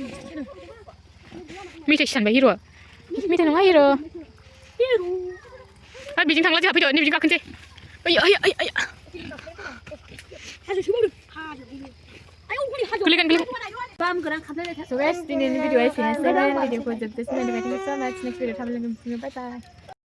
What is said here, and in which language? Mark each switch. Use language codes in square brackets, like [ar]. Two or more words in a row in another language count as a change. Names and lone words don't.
[brx] मेथाइ सानबाय हिर'आ मेथाइ नङा हिर' बेजों थांला जोंहा फैद' नै बिजों गाखोनोसै आया गोलैगोन [en] so guys [brx] दिनैनि भिडिअ'आ एसेनोसै भिडिअ'खौ जोबजासिम नायनो थाखाय [en] so much [brx] next भिडिअ' थाब लोगो मोनफिनगोन [en] bye bye